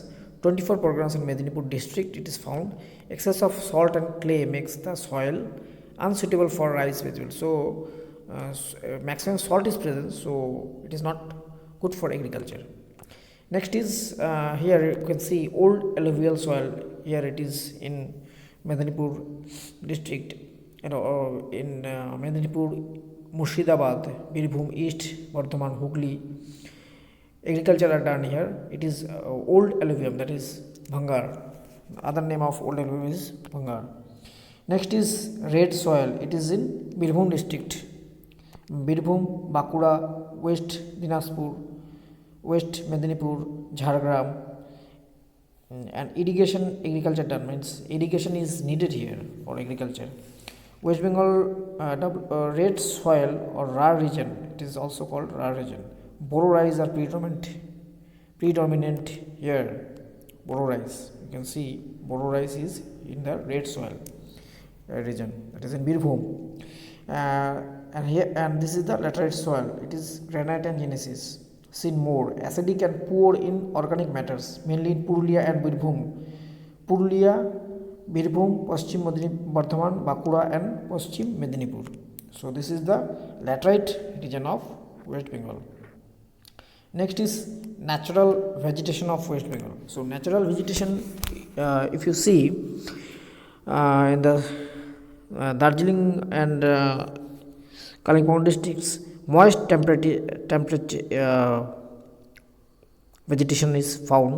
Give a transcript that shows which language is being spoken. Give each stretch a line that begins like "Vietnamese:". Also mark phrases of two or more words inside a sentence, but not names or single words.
English: 24 Parganas and Medinipur district, it is found. Excess of salt and clay makes the soil unsuitable for rice vegetables. So maximum salt is present, so it is not good for agriculture. Next is here you can see old alluvial soil. Here it is in Medinipur district, in Medinipur, Murshidabad, Birbhum East, Bardhaman, Hooghly. Agriculture are done here. It is old alluvium, that is Bhangar. Other name of old alluvium is Bhangar. Next is red soil. It is in Birbhum district. Birbhum, Bakura, West Dinajpur, West Medinipur, Jhargram. And irrigation, agriculture done, means irrigation is needed here for agriculture. West Bengal red soil or Ra region, it is also called Ra region. Boro rice are predominant here. Boro rice, you can see Boro rice is in the red soil region, that is in Birbhum. And this is the laterite soil. It is granite and genesis. Seen more acidic and poor in organic matters, mainly in Purulia and Birbhum. Purulia, Birbhum, Paschim Bardhaman, Bakura, and Paschim Medinipur. So this is the laterite region of West Bengal. Next is natural vegetation of West Bengal. So natural vegetation, if you see in the Darjeeling and Kalimpong districts, moist temperature vegetation is found.